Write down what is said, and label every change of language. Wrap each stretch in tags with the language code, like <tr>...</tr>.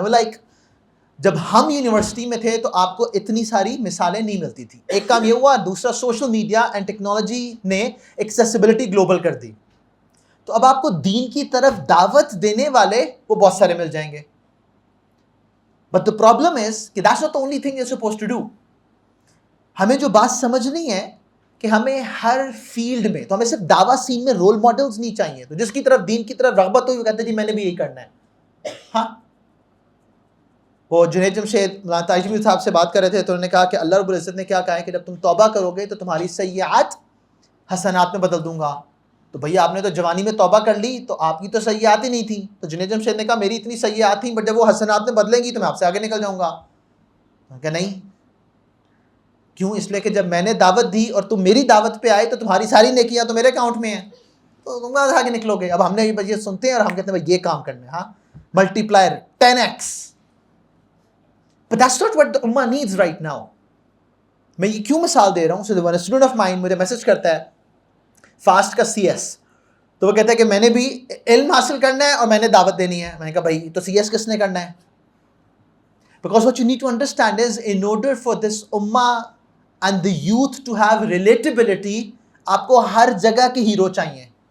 <ur>Like جب ہم university میں تھے تو آپ کو اتنی ساری مثالیں نہیں ملتی تھی. ایک کام یہ ہوا, دوسرا سوشل میڈیا اینڈ ٹیکنالوجی نے ایکسیسیبلٹی گلوبل کر دی, تو اب آپ کو دین کی طرف دعوت دینے والے وہ بہت سارے مل جائیں گے.</ur> <en>But the problem is کہ that's not the only thing you are supposed to do.</en> <ur>ہمیں جو بات سمجھنی ہے کہ ہمیں ہر فیلڈ میں, تو ہمیں صرف دعویٰ سین میں رول ماڈلز نہیں چاہیے, تو جس کی طرف دین کی طرف رغبت ہوئی وہ کہتے ہیں جی میں نے بھی یہی کرنا ہے. ہاں, وہ جنید جمشید مولانا طاہر جمیل صاحب سے بات کر رہے تھے تو انہوں نے کہا کہ اللہ رب العزت نے کیا کہا ہے کہ جب تم توبہ کرو گے تو تمہاری سیئات حسنات میں بدل دوں گا. تو بھئی آپ نے تو جوانی میں توبہ کر لی تو آپ کی تو سیئات ہی نہیں تھیں. تو جنید جمشید نے کہا میری اتنی سیئات تھیں, بٹ جب وہ حسنات میں بدلیں گی تو میں آپ سے آگے نکل جاؤں گا. کہ نہیں, کیوں؟ اس لیے کہ جب میں نے دعوت دی اور تم میری دعوت پہ آئے تو تمہاری ساری نیکیاں تو میرے اکاؤنٹ میں ہیں, تو تم آگے نکلو گے. اب ہم نے یہ سنتے ہیں اور ہم کہتے ہیں بھائی یہ کام کرنا ہے, ہاں multi پلائر 10x.</ur> <en>But that's not what the ummah needs right now.</en> <ur>میں یہ کیوں مثال دے رہا ہوں؟</ur> <en>So when a student of mine</en> <ur>مجھے میسج کرتا ہے فاسٹ کا CS, تو وہ کہتا ہے کہ میں نے بھی علم حاصل کرنا ہے اور میں نے دعوت دینی ہے. میں نے کہا بھائی تو CS کس نے کرنا ہے؟</ur> <en>Because what you need to understand is in order for this ummah and the youth to have relatability,</en> <ur>آپ کو ہر جگہ کے ہیرو چاہیے.</ur>